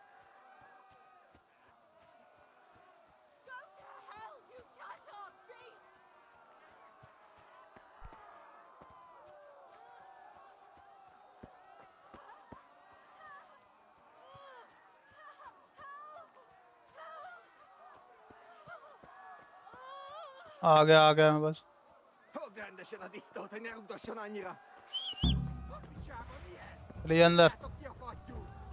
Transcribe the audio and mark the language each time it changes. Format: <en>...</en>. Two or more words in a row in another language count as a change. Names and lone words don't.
<en>Go to hell, you Tatar beast!</en> <hi>आ गया मैं bas.</hi> <hu>Fogd rendesen a disztót, hogy ne rugdosson annyira! Picsába mi ez?</hu> <hi>ले अंदर.</hi> <hu>Írjátok ki a fattyút!</hu>